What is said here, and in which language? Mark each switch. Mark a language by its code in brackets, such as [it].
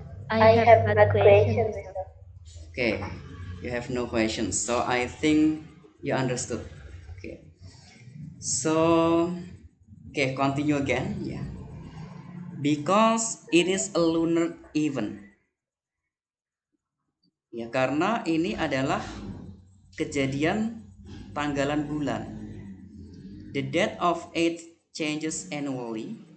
[en] I have not questions, Mr. Okay, you have no questions. So I think you understood. Okay. So, okay, continue again. Yeah. Because it is a lunar event. [id] Ya, karena ini adalah kejadian tanggalan bulan. [en] The date of it changes annually.